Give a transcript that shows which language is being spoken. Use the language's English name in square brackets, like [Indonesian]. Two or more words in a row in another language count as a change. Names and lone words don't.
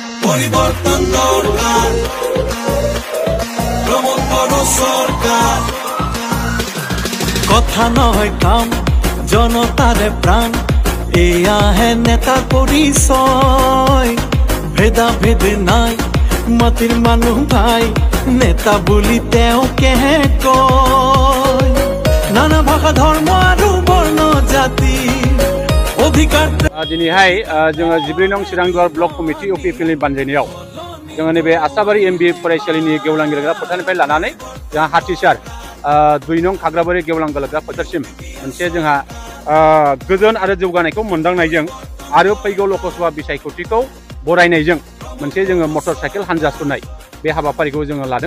[Assamese] পরিবর্তন দরকার, প্রমোদ বড় সরকার। কথা নয় কাম, জনতার প্রাণ, এয়া হে নেতার পরিচয়। ভেদা ভেদ নাই, মাটির মানুহ ভাই, নেতা বুলি তেওঁ কেহে কয়। নানা ভাষা ধৰ্ম আৰু বৰ্ণ জাতি অধিকাৰ। [Bodo] दिनैहाय जोङो 14 नं चिरांदुवार ब्लक कमिटि इउपिपिएलनि बानजायनायाव जोङो नैबे आसाबारि एमबि फरायसालिनि गेवलां गेलेग्रा फोथारनिफ्राय लानानै जोंहा हाथिसार 2 नं खाग्राबारि गेवलां गेलेग्रा फोथारसिम मोनसे जोंहा गोजोन आरो जौगानायखौ मोनदांनायजों आरो फैगौ लकसभा बिसायख'थिखौ बरायनायजों मोनसे जोङो मटर साइकेल हानजा सुरनाय बे हाबाफारिखौ जोङो लादों।